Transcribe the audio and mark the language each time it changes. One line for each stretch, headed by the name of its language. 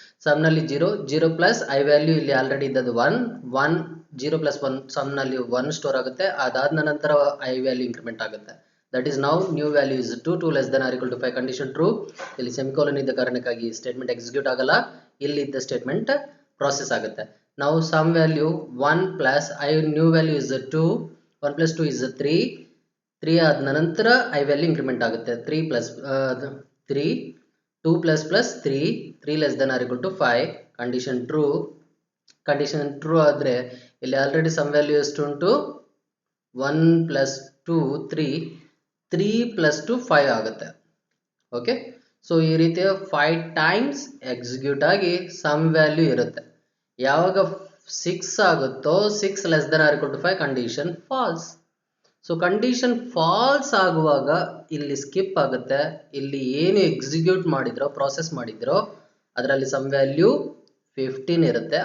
Kannada: Some ನಲ್ಲಿ 0 plus I value ಇಲ್ಲಿ already ಇದ್ದದ್ದು 1 0 ಪ್ಲಸ್ 1 ಸಮ್ ನಲ್ಲಿ 1 ಸ್ಟೋರ್ ಆಗುತ್ತೆ. ಅದಾದ ನಂತರ ಐ ವ್ಯಾಲ್ಯೂ ಇಂಕ್ರಿಮೆಂಟ್ ಆಗುತ್ತೆ.
English: That is now new value is 2 less than or equal to 5, condition true.
Kannada: ಇಲ್ಲಿ ಸೆಮಿಕೋಲನ್ ಇದ್ದ ಕಾರಣಕ್ಕಾಗಿ ಸ್ಟೇಟ್ಮೆಂಟ್ ಎಕ್ಸಿಕ್ಯೂಟ್ ಆಗಲ್ಲ. ಇಲ್ಲಿ ಇದ್ದ ಸ್ಟೇಟ್ಮೆಂಟ್ ಪ್ರಾಸೆಸ್ ಆಗುತ್ತೆ.
English: Now sum value 1 plus I new value is 2, 1 plus 2 is 3
Kannada: ಆದ ನಂತರ
English: I value increment ಆಗುತ್ತೆ. 3 plus 3, 2 plus plus 3 less than or equal to 5, condition true
Kannada: ಆದರೆ ಇಲ್ಲಿ ಆಲ್ರೆಡಿ ಸಮ್ ವ್ಯಾಲ್ಯೂ ಎಷ್ಟು ಉಂಟು?
English: 1 plus 2 3 plus 2 5 ಆಗುತ್ತೆ.
Kannada: ಓಕೆ, ಸೊ ಈ ರೀತಿಯ 5 ಟೈಮ್ಸ್ ಎಕ್ಸಿಕ್ಯೂಟ್ ಆಗಿ ಸಮ್ ವ್ಯಾಲ್ಯೂ ಇರುತ್ತೆ. ಯಾವಾಗ 6 ಆಗುತ್ತೋ
English: 6 less than or equal to 5, condition false.
Kannada: So condition falls ಆಗುವಾಗ ಇಲ್ಲಿ ಸ್ಕಿಪ್ ಆಗುತ್ತೆ. ಇಲ್ಲಿ ಏನು ಎಕ್ಸಿಕ್ಯೂಟ್ ಮಾಡಿದ್ರೋ ಪ್ರಾಸೆಸ್ ಮಾಡಿದ್ರೋ ಅದರಲ್ಲಿ ಸಮ್ ವ್ಯಾಲ್ಯೂ 15 ಇರುತ್ತೆ.